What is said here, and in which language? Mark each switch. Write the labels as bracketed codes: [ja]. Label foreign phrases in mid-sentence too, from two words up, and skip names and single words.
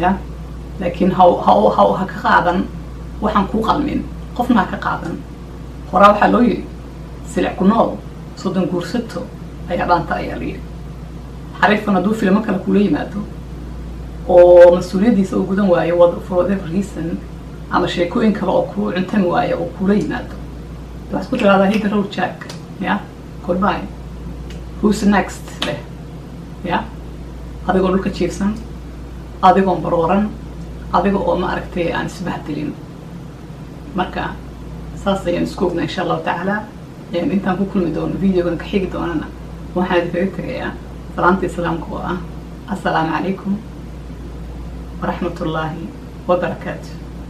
[so] ya laakiin ha ka qaadan waxaan kuu qalmin qofna ha ka qaadan horaa waxaa loo yidhi silic ku nool soddon guursato ayaa dhaanta ayaa layidhi xariifkan hadduu filmo kale kula yimaado oo mas-uuliyaddiisa uu gudan waayo [en] for whatever reason [so] ama sheekooyin kale oo kuu cuntami waayo oo kula yimaado waxaad ku tiraahdaa [en] hidda road jack ya goodbye who's next [so] leh ya adigoo dhulka jiifsan adigoon barooran adiga oo ma aragtay aan isbahdelin marka saas ayaan isku ognaa [ar] إن شاء الله تعالى [so] intaan ku kulmi doono videogan ka xigi doonana waxaan idinkaga tegayaa salaanta islaamka oo ah [ar] السلام عليكم ورحمة الله وبركاته